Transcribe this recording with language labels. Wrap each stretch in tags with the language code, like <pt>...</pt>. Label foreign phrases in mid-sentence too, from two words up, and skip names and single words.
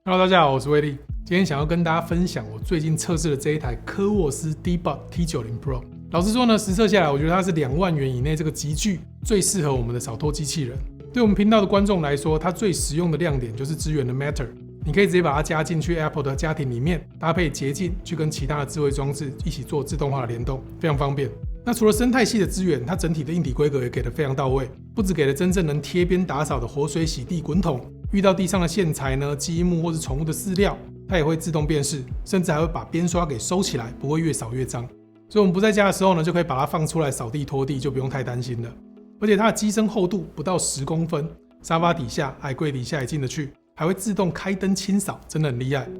<zh>Hello， 大家好，我是威力。今天想要跟大家分享我最近測試的這一台科沃斯 Debug T90 Pro。老實說呢，實測下來，我覺得它是2萬元以內這個級距最適合我們的掃拖機器人。對我們頻道的觀眾來說，它最實用的亮點就是支援的 Matter，你可以直接把它加進去 Apple 的家庭裡面，搭配捷徑去跟其他的智慧裝置一起做自動化的聯動，非常方便。那除了生態系的資源，它整體的硬體規格也給得非常到位，不只給了真正能貼邊打掃的活水洗地滾筒，遇到地上的線材呢、積木或是寵物的飼料，它也會自動辨識，甚至還會把邊刷給收起來，不會越掃越髒。所以我們不在家的時候呢，就可以把它放出來掃地拖地，就不用太擔心了。而且它的機身厚度不到10公分，沙發底下、矮櫃底下也進得去，還會自動開燈清掃，真的很厲害。</zh>